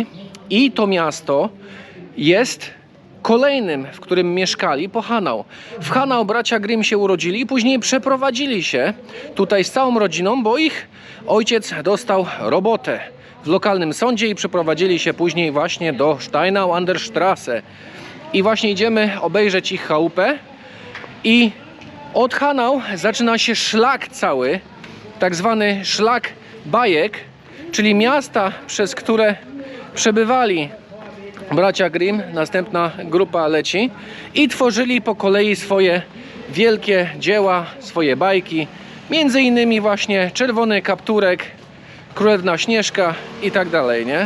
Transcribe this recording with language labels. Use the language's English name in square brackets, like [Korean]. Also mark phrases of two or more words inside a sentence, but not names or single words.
[Polish] I to miasto jest kolejnym, w którym mieszkali po Hanau. W Hanau bracia Grimm się urodzili i później przeprowadzili się tutaj z całą rodziną, bo ich ojciec dostał robotę w lokalnym sądzie i przeprowadzili się później właśnie do Steinau an der Straße. I właśnie idziemy obejrzeć ich chałupę i od Hanau zaczyna się szlak cały, tak zwany szlak bajek, czyli miasta, przez które przebywali bracia Grimm, następna grupa leci i tworzyli po kolei swoje wielkie dzieła, swoje bajki, między innymi właśnie Czerwony Kapturek, Królewna Śnieżka i tak dalej, nie?